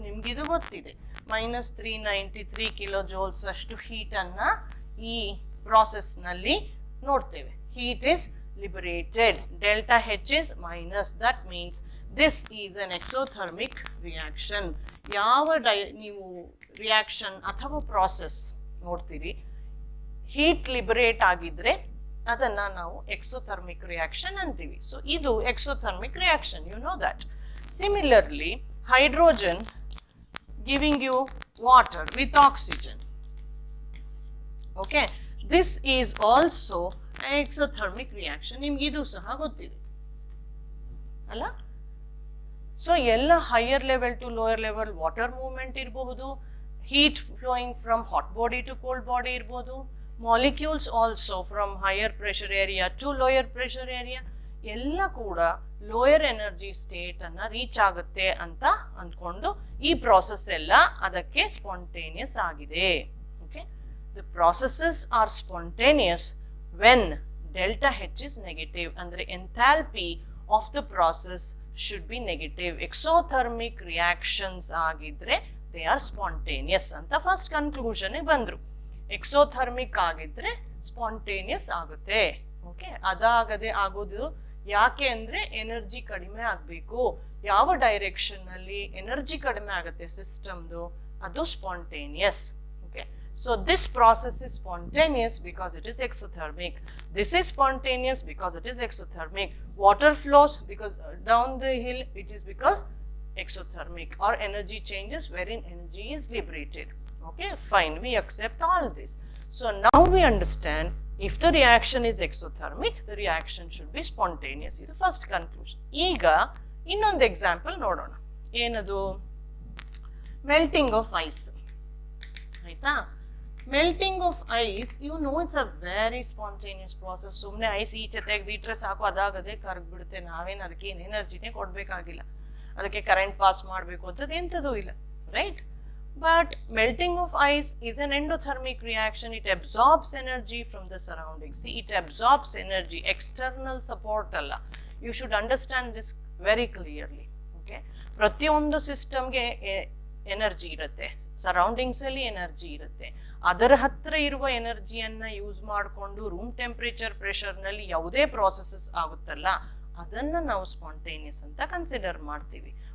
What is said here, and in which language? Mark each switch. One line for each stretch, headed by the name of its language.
Kannada: ನಿಮ್ಗೆ ಇದು ಗೊತ್ತಿದೆ, -393 kilojoules ಅಷ್ಟು ಹೀಟ್ ಅನ್ನ ಈ ಪ್ರಾಸೆಸ್ ನಲ್ಲಿ ನೋಡ್ತೇವೆ.
English: heat is liberated, delta H is minus, that means this is an exothermic reaction.
Kannada: ಯಾವ ನೀವು ರಿಯಾಕ್ಷನ್ ಅಥವಾ ಪ್ರಾಸೆಸ್ ನೋಡ್ತೀರಿ ಹೀಟ್ ಲಿಬರೇಟ್ ಆಗಿದ್ರೆ ಅದನ್ನ ನಾವು ಎಕ್ಸೋಥರ್ಮಿಕ್ ರಿಯಾಕ್ಷನ್ ಅಂತೀವಿ. ಸೊ ಇದು exothermic reaction,
English: You know that. Similarly hydrogen giving you water with oxygen. Okay, this is also an exothermic reaction.
Kannada: ನಿಮ್ಗೆ ಇದು ಸಹ ಗೊತ್ತಿದೆ ಅಲ್ಲ? ಸೊ ಎಲ್ಲ higher level to lower level water movement ಇರಬಹುದು,
English: heat flowing from hot body to cold body
Kannada: ಇರಬಹುದು,
English: molecules also from higher pressure area
Kannada: to lower pressure area, ಎಲ್ಲ ಕೂಡ ಲೋಯರ್ ಎನರ್ಜಿ ಸ್ಟೇಟ್ ಅನ್ನ ರೀಚ್ ಆಗುತ್ತೆ ಅಂತ ಅಂದ್ಕೊಂಡು ಈ ಪ್ರಾಸೆಸ್ ಎಲ್ಲ ಅದಕ್ಕೆ ಸ್ಪಾಂಟೇನಿಯಸ್ ಆಗಿದೆ.
English: The processes are spontaneous when delta H is negative, andre enthalpy of the process should be negative. Exothermic reactions agidre they are spontaneous
Kannada: anta first conclusion ge bandru. Exothermic agidre spontaneous agutte. Okay, adagade agodu ಯಾಕೆ ಅಂದ್ರೆ energy ಕಡಿಮೆ ಆಗಬೇಕು. ಯಾವ direction ನಲ್ಲಿ energy ಕಡಿಮೆ ಆಗುತ್ತೆ ಸಿಸ್ಟಮ್ದು, ಅದು spontaneous.
English: So this process is spontaneous because it is exothermic. This is spontaneous because it is exothermic. Water flows because down the hill, it is because exothermic, or energy changes wherein energy is liberated. Okay, fine, we accept all this. So now we understand if the reaction is exothermic, the reaction should be spontaneous. This is the first conclusion.
Kannada: Ega innondu example nodona. Enadu?
English: Melting of ice. Aita? Melting of ice, you know, it's a very spontaneous process.
Kannada: ಸುಮ್ಮನೆ ice ಈಚೆ ತೆಗೆದಿಟ್ರೆ ಸಾಕು, ಅದಾಗದೆ ಕರಗ್ಬಿಡುತ್ತೆ. ನಾವೇನು ಅದಕ್ಕೆ ಏನು ಎನರ್ಜಿನೇ ಕೊಡ್ಬೇಕಾಗಿಲ್ಲ, ಅದಕ್ಕೆ current pass ಮಾಡಬೇಕು ಅಂತದ್ದು ಎಂಥದೂ ಇಲ್ಲ, right?
English: But melting of ice is an endothermic reaction. It absorbs energy from the surroundings. See, it absorbs energy, external support ಅಲ್ಲ. You should understand this very clearly.
Kannada: Okay, ಪ್ರತಿಯೊಂದು ಸಿಸ್ಟಮ್ಗೆ ಎನರ್ಜಿ ಇರುತ್ತೆ, surroundings ಅಲ್ಲಿ energy ಇರುತ್ತೆ. ಅದರ ಹತ್ರ ಇರುವ ಎನರ್ಜಿಯನ್ನ use ಮಾಡಿಕೊಂಡು ರೂಮ್ ಟೆಂಪರೇಚರ್ ಪ್ರೆಷರ್ ನಲ್ಲಿ ಯಾವುದೇ ಪ್ರಾಸೆಸಸ್ ಆಗುತ್ತಲ್ಲ, ಅದನ್ನ ನಾವು ಸ್ಪಾಂಟೇನಿಯಸ್ ಅಂತ ಕನ್ಸಿಡರ್ ಮಾಡ್ತೀವಿ.